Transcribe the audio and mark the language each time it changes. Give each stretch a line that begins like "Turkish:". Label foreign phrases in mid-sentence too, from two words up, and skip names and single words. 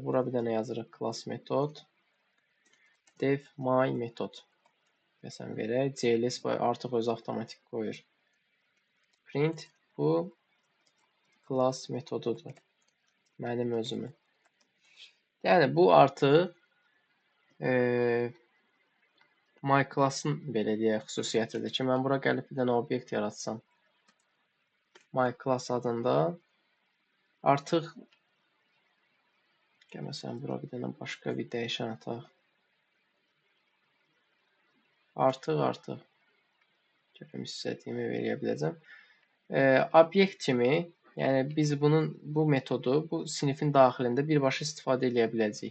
Azerbaijani: Bura bir dənə yazırıq class metod.
English: Def my
Azerbaijani: metod. Məsələn, verək. CLS artıq özü avtomatik qoyur. Print bu class metodudur. Mənim özümün. Yəni, bu artıq
English: my class-
Azerbaijani: ın belə deyək xüsusiyyətidir ki, mən bura gəlib bir dənə obyekt yaratsam.
English: My class
Azerbaijani: adında artıq məsələn, bura bir dənə başqa bir dəyişən ataq. Artıq görüm istədiyimi verə biləcəm. Obyekt kimi, yəni biz bu metodu bu sinifin daxilində birbaşa istifadə edə biləcəyik.